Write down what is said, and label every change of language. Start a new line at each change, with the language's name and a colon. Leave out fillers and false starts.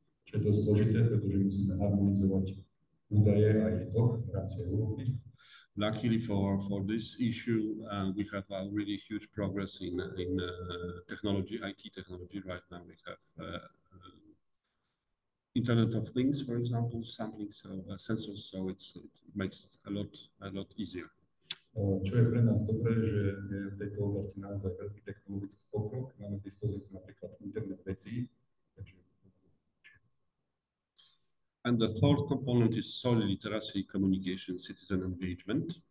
Slovak: Čo je dosť zložité, pretože musíme harmonizovať údaje a ich tok v rámci Európy.
English: Luckily for this issue, we have a really huge progress in technology, IT technology. Right now we have Internet of Things, for example, sampling, so sensors, so it makes it a lot easier.
Slovak: Čo je pre nás dobré, že je v tejto oblasti naozaj veľký technologický pokrok. Máme k dispozícii napríklad internet vecí.
English: And the third component is soil literacy, communication, citizen engagement.